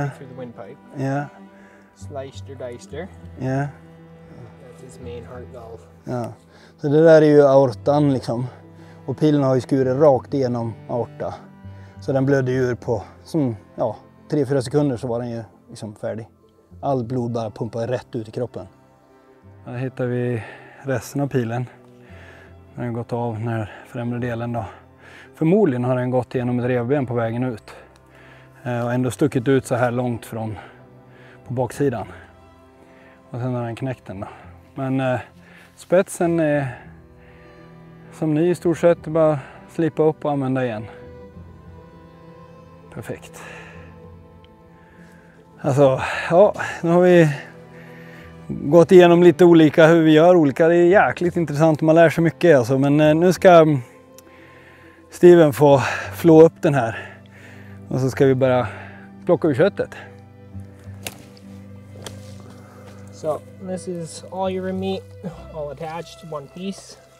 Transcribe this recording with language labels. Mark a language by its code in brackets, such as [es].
[en] right through the windpipe. [sv] Ja, [en] Sliced or diced her. [sv] ja, [en] That's his main heart valve. [sv] ja. Så det där är ju aortan liksom. Och pilen har ju skurit rakt igenom aorta. Så den blödde ur på 3-4 sekunder så var den ju liksom färdig. All blod bara pumpade rätt ut i kroppen. Här hittar vi resten av pilen. Den har gått av den här främre delen då. Förmodligen har den gått igenom ett revben på vägen ut. Och ändå stuckit ut så här långt från på baksidan. Och sen har den knäckt den då. Men spetsen är som ny i stort sett, bara slipa upp och använda igen. Perfekt. Alltså, ja, nu har vi gått igenom lite olika hur vi gör olika. Det är jäkligt intressant, man lär sig mycket alltså. Men nu ska Steven få flå upp den här. Och så ska vi börja plocka ur köttet. [en] So this is all your meat, all attached to one piece.